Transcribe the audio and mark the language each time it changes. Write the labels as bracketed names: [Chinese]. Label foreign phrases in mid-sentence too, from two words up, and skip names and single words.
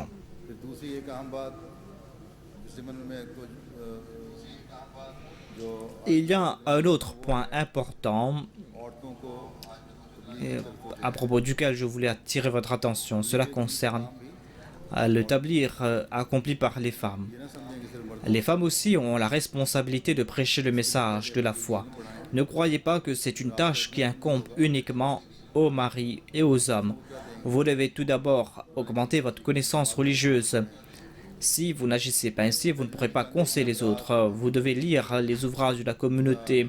[Urdu] پھر دوسری ایک اہم بات اس ضمن میں تو جو [French] Il y a un autre point important [Urdu] عورتوں کو [French] à propos duquel je voulais attirer votre attention. Cela concerne le tablir accompli par les femmes. [Urdu] یہ نہ سمجھیں کہ صرف مرد [French] Les femmes aussi ont la responsabilité de prêcher le message de la foi. Ne croyez pas que c'est une tâche qui incombe uniquement aux maris et aux hommes. Vous devez tout d'abord augmenter votre connaissance religieuse. Si vous n'agissez pas ainsi, vous ne pourrez pas conseiller les autres. Vous devez lire les ouvrages de la communauté.